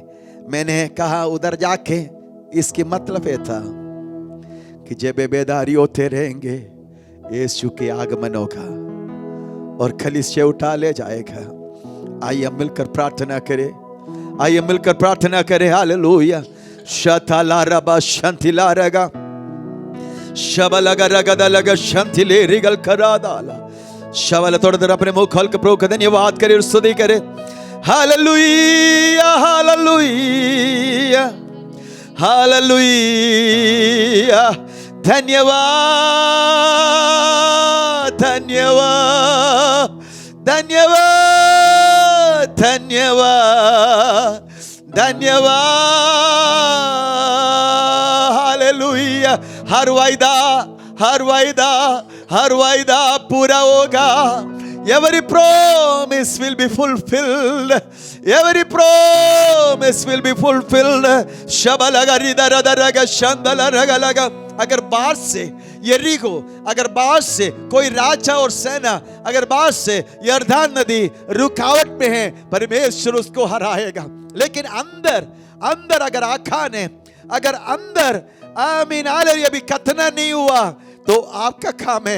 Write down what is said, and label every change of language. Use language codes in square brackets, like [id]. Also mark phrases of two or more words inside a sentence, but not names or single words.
[hi] मैंने कहा उधर जाके, इसकी मतलब ये था कि जब बेदारी होते रहेंगे, यीशु के आगमन होगा और कलीसिया उठा ले जाएगा। आइए मिलकर प्रार्थना करें, आइए मिलकर प्रार्थना करें। हालेलुया। शताला रबा शांतिला रगा शबलगा रगदा लगा शांतिले रिगल करा दाला शबल। थोड़ी देर अपने मुंह खोल के प्रभु का धन्यवाद करें और स्तुति करें। हालेलुया, हालेलुया, हालेलुया। धन्यवाद, धन्यवाद, धन्यवाद, धन्यवाद, धन्यवाद। हालेलुया। हर वायदा, हर वायदा, हर वायदा पूरा होगा। [en] Every promise will be fulfilled. Every promise will be fulfilled. शबलगा रिदरदरगा शंदलरगा लगा। [hi] अगर बाहर से यरीको, अगर बाहर से कोई राजा और सेना, अगर बाहर से यरदान नदी रुकावट में है, परमेश्वर उसको हराएगा। लेकिन अंदर अंदर अगर आका ने, अगर अंदर आमीन हालेलुया अभी कतना नहीं हुआ, तो आपका काम है।